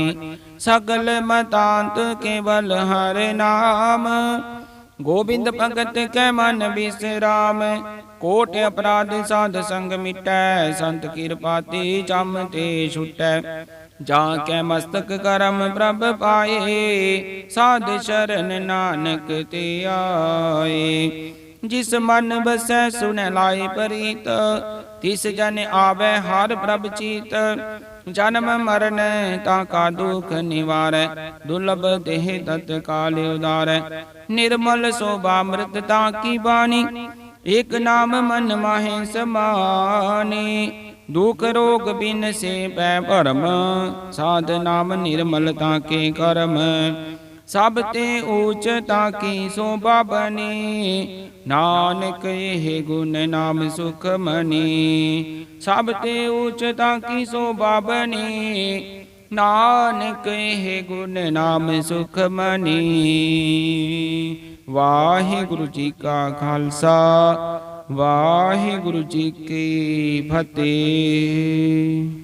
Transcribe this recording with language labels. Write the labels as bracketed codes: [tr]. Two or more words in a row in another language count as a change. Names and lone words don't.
[pa] ਸਕਲ ਮਤਾਂਤ ਕੇਵਲ ਹਰ ਨਾਮ, ਗੋਬਿੰਦ ਭਗਤ ਕੈ ਮਨ ਬਿਸ੍ਰਾਮ। ਕੋਟ ਅਪਰਾਧ ਸਾਧ ਸੰਗ ਮਿਟੈ, ਸੰਤ ਕ੍ਰਿਪਾਤਿ ਜਮ ਤੇ ਛੁਟੈ। ਜਾ ਕੈ ਮਸਤਕਿ ਕਰਮ ਪ੍ਰਭ ਪਾਏ, ਸਾਧ ਸਰਣ ਨਾਨਕ ਤੇ ਆਏ। ਜਿਸ ਮਨ ਬਸੈ ਸੁਨ ਲਾਏ ਪ੍ਰੀਤ, ਤਿਸ ਜਨ ਆਵੇ ਹਰ ਪ੍ਰਭ ਚੀਤ। ਜਨਮ ਮਰਣ ਤਾ ਕਾ ਦੁਖ ਨਿਵਾਰੈ, ਦੁਰਲਭ ਦੇਹ ਤਤਕਾਲ ਉਧਾਰੈ। ਨਿਰਮਲ ਸੋਭਾ ਅੰਮ੍ਰਿਤ ਤਾ ਕੀ ਬਾਨੀ, ਏਕ ਨਾਮ ਮਨ ਮਾਹੇ ਸਮਾਨੀ। ਦੁਖ ਰੋਗ ਬਿਨ ਸੇ ਪੈ ਭਰਮ, ਸਾਧ ਨਾਮ ਨਿਰਮਲ ਤਾ ਕੇ ਕਰਮ। ਸਭ ਤੇ ਊਚ ਤਾ ਕੀ ਸੋਭਾ ਬਨੀ, ਨਾਨਕ ਯੇ ਗੁਣ ਨਾਮ ਸੁਖਮਨੀ। ਸਭ ਤੇ ਊਚ ਤਾ ਕੀ ਸੋਭਾ ਬਨੀ, ਨਾਨਕ ਯੇ ਗੁਣ ਨਾਮ ਸੁਖਮਨੀ। ਵਾਹਿਗੁਰੂ ਜੀ ਕਾ ਖਾਲਸਾ, ਵਾਹਿਗੁਰੂ ਜੀ ਕੀ ਫਤਹਿ।